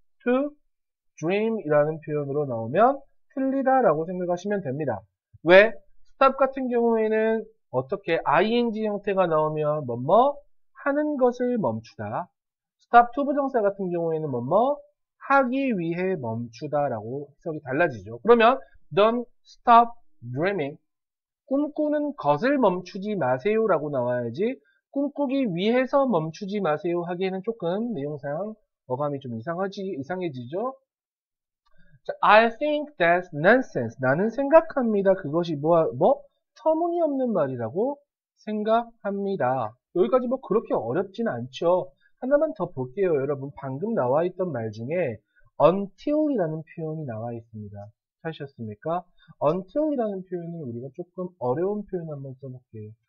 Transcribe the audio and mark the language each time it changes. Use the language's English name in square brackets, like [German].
[English] to dream [Korean] 이라는 표현으로 나오면 틀리다 라고 생각하시면 됩니다. 왜? stop 같은 경우에는 어떻게 ing 형태가 나오면 뭐뭐 하는 것을 멈추다. stop to 부정사 같은 경우에는 뭐뭐 하기 위해 멈추다 라고 해석이 달라지죠. 그러면 [English] don't stop dreaming. [Korean] 꿈꾸는 것을 멈추지 마세요 라고 나와야지 꿈꾸기 위해서 멈추지 마세요 하기에는 조금 내용상 어감이 좀 이상해지죠. [English] 자, I think that's nonsense. [Korean] 나는 생각합니다. 그것이 터무니없는 말이라고 생각합니다. 여기까지 뭐 그렇게 어렵진 않죠. 하나만 더 볼게요. 여러분 방금 나와 있던 말 중에 until이라는 표현이 나와 있습니다. 찾으셨습니까? until이라는 표현은 우리가 조금 어려운 표현 한번 써볼게요.